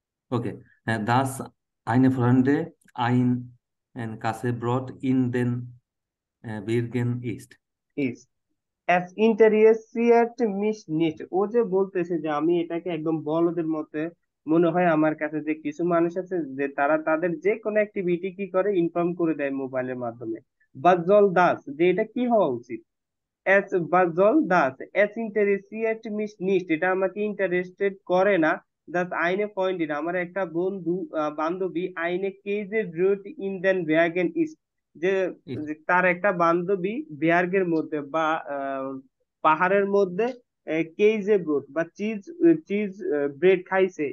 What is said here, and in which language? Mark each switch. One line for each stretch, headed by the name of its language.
German: ওকে das eine Freunde ein Kassebrot in den Bergen ist.
Bangla: Is, as ইন্টারিয়েসিয়েট miss NEET, ও যে বলতেছে যে আমি এটাকে একদম বলদের মতে মনে হয় আমার কাছে, যে কিছু মানুষ আছে যে তারা তাদের যে কোনো অ্যাক্টিভিটি কি করে ইনফর্ম করে দেয় মোবাইলের মাধ্যমে।
German: was soll das,
Bangla: যে এটা কি হওয়া উচিত?
German: এস was soll das, es interessiert mich nicht,
Bangla: এটা আমাকে ইন্টারেস্টেড করে না। das eine Freundin, আমার একটা বন্ধু বান্ধবী
German: eine Käse Brot in den Bergen ist,
Bangla: যে যে তার একটা বান্ধবী বেয়ার্গের মধ্যে বা পাহাড়ের মধ্যে কেইজে ব্রোড বা চিজ চিজ ব্রেড খাইছে।